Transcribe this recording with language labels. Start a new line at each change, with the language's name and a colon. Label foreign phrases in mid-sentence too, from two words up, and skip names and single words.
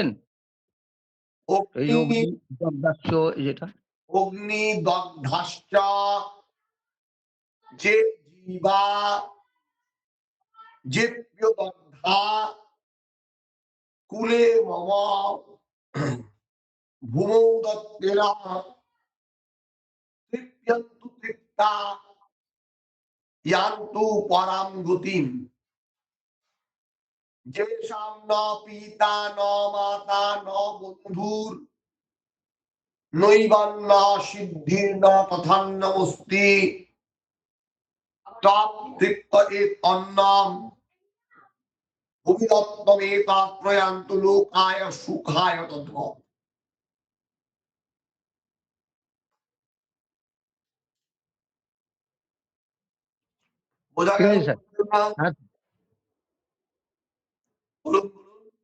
Bangla: এই
Sanskrit: অগ্নি দগ্ধাস্য
Bangla: যেটা
Sanskrit: অগ্নিদগ্ধাশ্চ যে জীবা যেপ্যদগ্ধা কুলে মম ভূমৌ দত্তেন তৃপ্যন্তু তৃপ্তা ইয়ান্তু পরাম গতিম যেষাং ন পিতা ন মাতা ন বন্ধুর নৈবান্য সিদ্ধির্ন তথান্নমস্তি তৃপ্তয়ে অন্নম ভূমিদত্তমেতৎ প্রয়ান্তু লোকায় সুখায় তদ্বৎ।
Bangla: বোঝা ঠিক গেল? আছে স্যার। হ্যাঁ। বলুন বলুন।